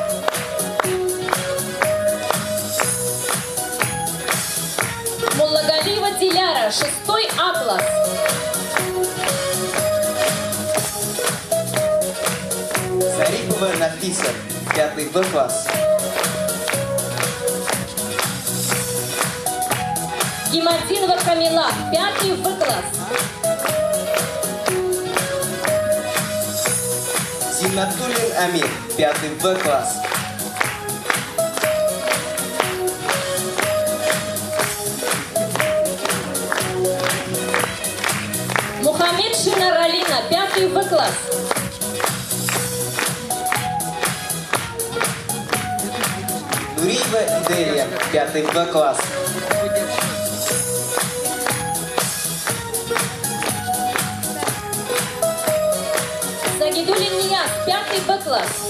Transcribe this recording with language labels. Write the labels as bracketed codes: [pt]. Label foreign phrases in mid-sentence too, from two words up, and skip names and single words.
[ru] Муллагалиева Диляра, 6 А класс. Зарипова Нафиса, 5 Б класс. Гимадинова Камила, 5 В класс. Зиннатуллин Амир, 5 В класс. Мухаммед Шинар Алина, 5 В класс. Нуриева Иделия, 5 Б класс. Загидулин Нияз, 5 Б класс.